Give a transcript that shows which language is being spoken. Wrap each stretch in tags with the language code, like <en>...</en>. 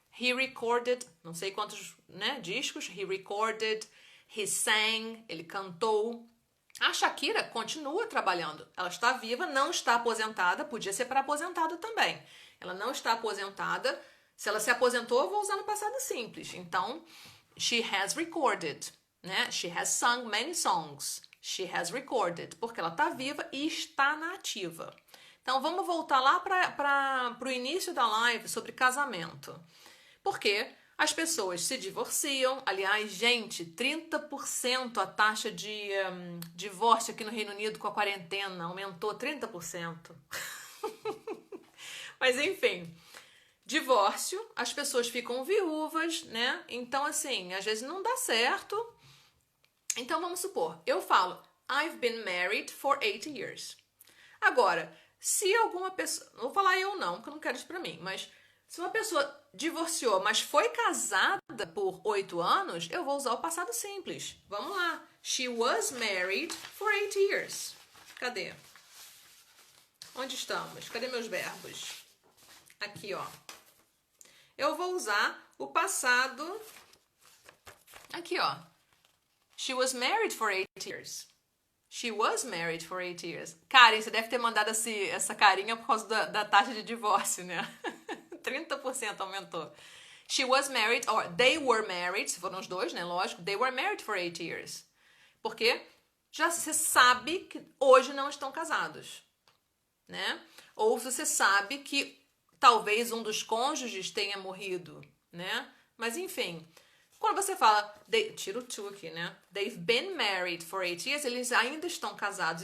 <en>He recorded,</en> <pt>não sei quantos, né, discos.</pt> <en>He recorded, he sang,</en> <pt>ele cantou. A Shakira continua trabalhando. Ela está viva, não está aposentada. Podia ser para aposentado também. Ela não está aposentada. Se ela se aposentou, eu vou usar no passado simples. Então,</pt> <en>she has recorded, né? She has sung many songs. She has recorded,</en> <pt>porque ela está viva e está na ativa. Então, vamos voltar lá para o início da live sobre casamento. Porque as pessoas se divorciam. Aliás, gente, 30% a taxa de divórcio aqui no Reino Unido com a quarentena. Aumentou 30%. Mas, enfim, divórcio, as pessoas ficam viúvas, né? Então, assim, às vezes não dá certo. Então, vamos supor, eu falo,</pt> <en>I've been married for 8 years.</en> <pt>Agora, se alguma pessoa... Não vou falar eu não, porque eu não quero isso pra mim, mas... Se uma pessoa divorciou, mas foi casada por 8 anos, eu vou usar o passado simples. Vamos lá.</pt> <en>She was married for 8 years.</en> <pt>Cadê? Onde estamos? Cadê meus verbos? Aqui, ó. Eu vou usar o passado... Aqui, ó.</pt> <en>She was married for 8 years. She was married for 8 years.</en> <pt>Karen, você deve ter mandado essa carinha por causa da taxa de divórcio, né? 30% aumentou.</pt> <en>She was married, or they were married,</en> <pt>se foram os dois, né? Lógico,</pt> <en>they were married for 8 years.</en> <pt>Porque já você sabe que hoje não estão casados, né? Ou você sabe que talvez um dos cônjuges tenha morrido, né? Mas enfim, quando você fala, tira o to aqui, né?</pt> <en>They've been married for 8 years,</en> <pt>eles ainda estão casados.</pt>